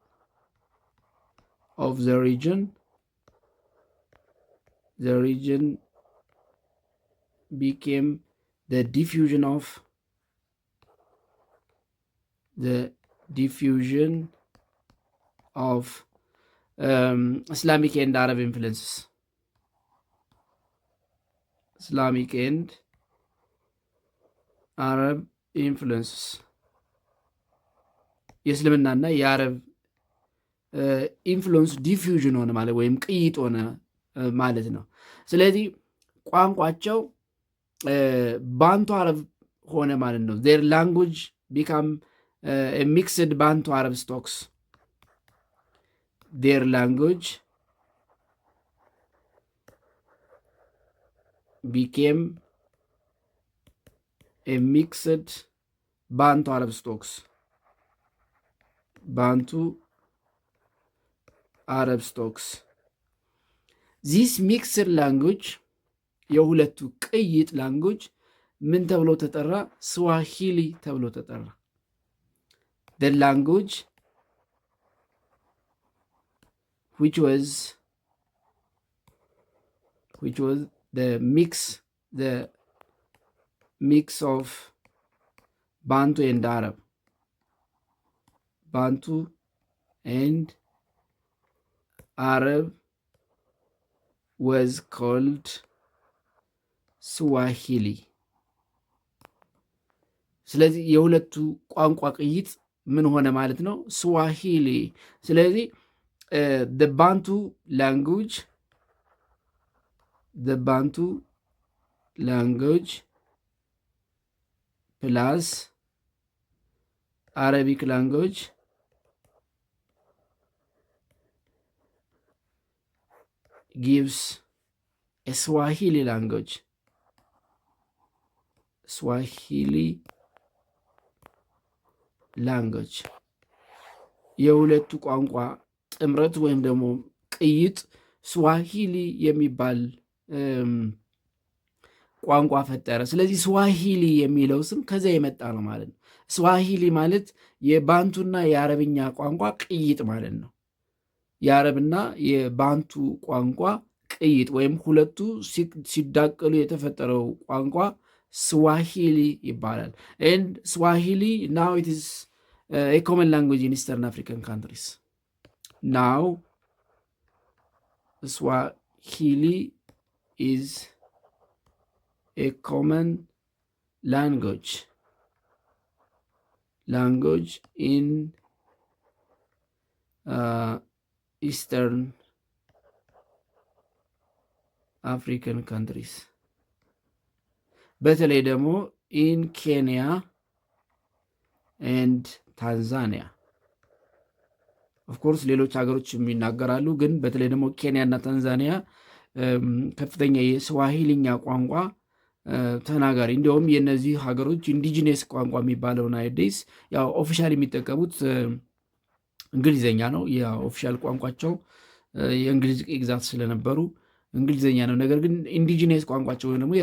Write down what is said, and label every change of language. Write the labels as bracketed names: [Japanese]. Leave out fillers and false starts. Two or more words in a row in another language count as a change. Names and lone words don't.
[English] of the region became the diffusion of Islamic and Arab influences. Islamic and Arab influences. [Amharic] የእስልምናና የአረብ [English] influence diffusion [Amharic] ሆነ ማለት ወይም ቅይጥ ሆነ ማለት ነው። ስለዚህ ቋንቋቸው ባንቱ አረብ ሆነ ማለት ነው። [English] their language became mixed Bantu Arab stocks። their language became mixed Bantu Arab stocks። Bantu Arab stocks. This mixed language [Amharic] የሁለቱ ቅይጥ ላንጉጅ ምን ተብሎ ተጠራ? ስዋሂሊ ተብሎ ተጠራ። [English] The language which was the mix of Bantu and Arab. Bantu and Arab was called Swahili. [Amharic] ስለዚህ የሁለቱ ቋንቋ ቅይጥ ምን ሆነ ማለት ነው? [English] ስዋሂሊ። ስለዚህ the Bantu language plus Arabic language gives a Swahili language. [Amharic] የሁለቱ ቋንቋ ጥምረት ወይም ደግሞ ቅይጥ ስዋሂሊ የሚባል ቋንቋ ፈጠረ። ስለዚህ ስዋሂሊ የሚለው ስም ከዚያ የመጣ ነው ማለት ነው። ስዋሂሊ ማለት የባንቱና የአረብኛ ቋንቋ ቅይጥ ማለት ነው። የአረብና የባንቱ ቋንቋ ቅይጥ ወይም ሁለቱ ሲዳቀሉ የተፈጠረው ቋንቋ ስዋሂሊ ይባላል። [English] and Swahili now it is a common language in Eastern African countries. Now Swahili is a common language in Eastern African countries. [Amharic] በተለይ ደግሞ [English] in Kenya and Tanzania. of course [Amharic] ሌሎች ሀገሮች የሚናገራሉ፣ ግን በተለይ ደግሞ ኬንያ እና ታንዛኒያ ከፍተኛ የስዋሂሊኛ ቋንቋ ተናጋሪ፣ እንዲሁም የእነዚህ ሀገሮች ኢንዲጂነስ ቋንቋ የሚባለው ናይዴስ ያው ኦፊሻል የሚጠቀሙት እንግሊዝኛ ነው። የኦፊሻል ቋንቋቸው የእንግሊዝ ግዛት ስለነበሩ እንግሊዝኛ ነው። ነገር ግን ኢንዲጂነስ ቋንቋቸው ወይም ደግሞ